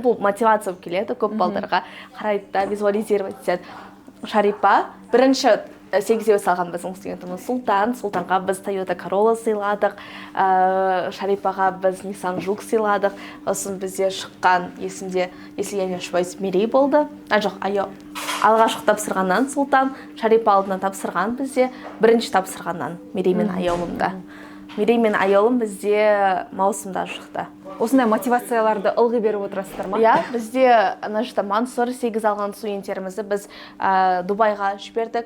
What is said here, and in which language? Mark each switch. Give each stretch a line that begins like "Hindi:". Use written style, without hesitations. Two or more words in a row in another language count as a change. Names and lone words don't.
Kazakh: Бұл мотивация болып келеді, көп балдарға қарайды да, визуализировать етеді. Шарипа бірінші 8-ге салған біздің студентіміз Сұлтанға біз Toyota Corolla сыйладық, Шарипаға біз Nissan Juke сыйладық. Сосын бізде шыққан, есімде,
Russian: если я не ошибаюсь,
Kazakh: Мерей болды. Алғашқы тапсырғаннан Сұлтан, Шарипа алдынан тапсырған бізде, бірінші тапсырғаннан Мерей мен аяулымда. Мерей мен аяулым бізде маусымда шықты. Осындай мотивацияларды ылғи беріп отырасыздар ма? Иә, бізде Мансұр 8 алған студенттерімізді біз Дубайға жібердік.